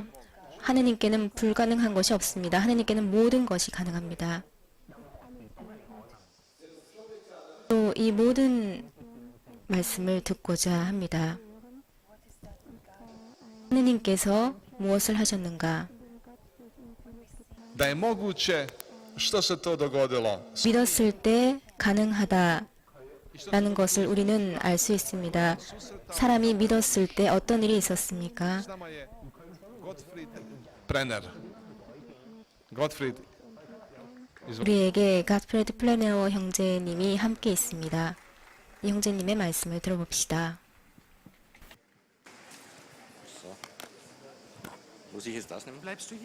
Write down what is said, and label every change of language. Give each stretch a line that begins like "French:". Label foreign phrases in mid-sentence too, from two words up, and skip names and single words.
Korean: 하느님께는 불가능한 것이 없습니다. 하느님께는 모든 것이 가능합니다. 또 이 모든 말씀을 듣고자 합니다. 하느님께서 무엇을 하셨는가?
Croatian: Da je moguće, što se to dogodilo?
Korean: 믿었을 때 가능하다 라는 것을 우리는 알 수 있습니다. 사람이 믿었을 때 어떤 일이 있었습니까?
Croatian: S nama je Gottfried Brenner. Gottfried,
Korean: 우리에게 갓프레드 플래너 형제님이 함께 있습니다. 이 형제님의 말씀을 들어봅시다.
German: So. Muss ich jetzt das nehmen? Bleibst du hier?